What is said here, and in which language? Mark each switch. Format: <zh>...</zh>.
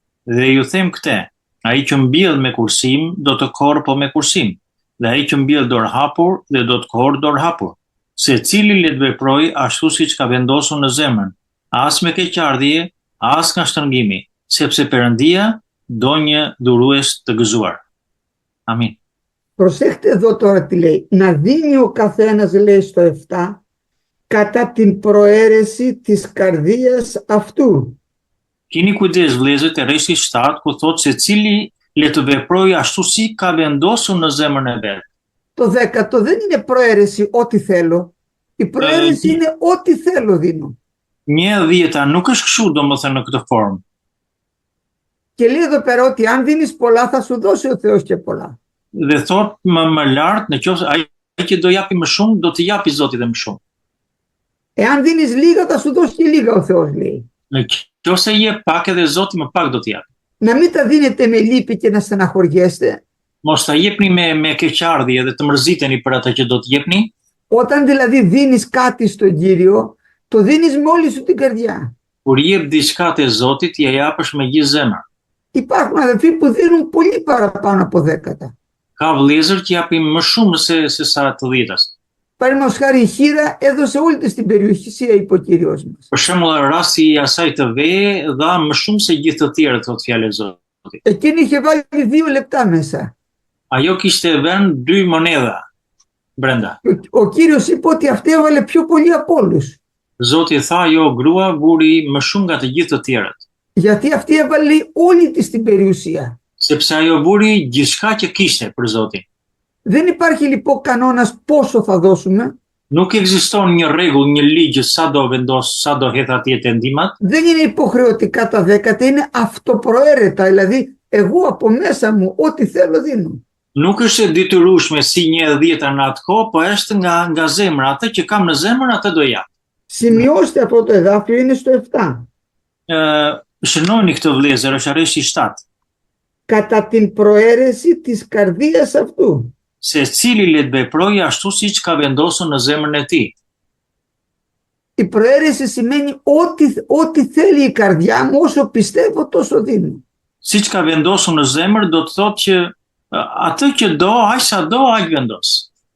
<sq>Dhe ju them këtë, ai që mbjell me kursim do të korrë po me kursim, dhe ai që mbjell dorë hapur dhe do të korrë dorë hapur. Secili le të veprojë ashtu siç ka vendosur në zemrën, as me keqardhje, as nga shtrëngimi, sepse Perëndia do një dhurues të gëzuar. Amin.</sq> <el>Προσέχτε εδώ τώρα τι λέει. Να δίνει ο καθένας, λέει στο 7, κατά την προαίρεση της καρδίας αυτού.</el> <sq>Keni kujdes vëllezër te rreshti 7 ku thotë se cili le të veprojë ashtu si ka vendosur në zemrën e vet.</sq> <el>Το 10 δεν είναι προαίρεση ό,τι θέλω. Η προαίρεση είναι ό,τι θέλω δίνω.</el> <sq>Një dhjeta nuk është kështu domethënë në këtë formë.</sq> <el>Και λέει εδώ πέρα ότι αν δίνεις πολλά θα σου δώσει ο Θεός και πολλά.</el> <sq>Dhe thotë më lart, në qoftë ai që do japi më shumë, do të japi Zoti dhe më shumë.</sq> <el>Εάν δίνεις λίγα θα σου δώσει και λίγα ο Θεός, λέει.</el> <sq>Në qoftë jep pak edhe Zoti më pak do të japi.</sq> <el>Να μην τα δίνετε με λύπη και να στεναχωριέστε.</el> <sq>Mos ta jepni me keqardhje dhe të mërziteni për atë që do të jepni.</sq> <el>Όταν δηλαδή δίνεις κάτι στον Κύριο, το δίνεις με όλη σου την καρδιά.</el> <sq>Kur jep diçka te Zoti, ja japësh me gjithë zemër.</sq> <el>Υπάρχουν αδελφοί που δίνουν πολύ παραπάνω από 10.</el> <sq>Ka vëllezër që japin më shumë se sa të dhjetas.</sq> <el>Παραδείγματος χάρη η Χήρα έδωσε όλη της την περιουσία υπό Κύριος μας.</el> <sq>Për shembull, rasti i asaj të ve dha më shumë se gjithë të tjerët, thotë fjalë e Zotit.</sq> <el>Εκείνη είχε βάλει 2 λεπτά μέσα.</el> <sq>Ajo kishte vënë 2 monedha brenda.</sq> <el>Ο Κύριος είπε ότι αυτή έβαλε πιο πολύ από όλους.</el> <sq>Zoti tha, jo, grua vuri më shumë nga të gjithë të tjerët.</sq> <el>Γιατί αυτή έβαλε όλη της την περιουσία.</el> <sq>Sepse ajo vuri gjithçka që kishte për Zotin.</sq> <el>Δεν υπάρχει λοιπόν κανόνας πόσο θα δώσουμε.</el> <sq>Nuk ekziston një rregull, një ligj sa do vendos, sa do hedh atje te ndihmat.</sq> <el>Δεν είναι υποχρεωτικά τα 10, είναι αυτοπροαίρετα, δηλαδή εγώ από μέσα μου ό,τι θέλω δίνω.</el> <sq>Nuk është e detyrueshme si një dhjeta në atë kohë, po është nga zemra, atë që kam në zemër atë do jap.</sq> <el>Σημειώστε αυτό το εδάφιο, είναι στο 7.</el> <sq>Shënojni këtë vëllezër, është rreshti 7.</sq> <el>Κατά την προαίρεση της καρδίας αυτού.</el> <sq>Se cili le të veprojë ashtu siç ka vendosur në zemrën e tij.</sq> <el>Η προαίρεση σημαίνει ό,τι θέλει η καρδιά μου, όσο πιστεύω τόσο δίνω.</el> <sq>Siç ka vendosur në zemër do të thotë që atë që do, aq sa do, aq vendos.</sq>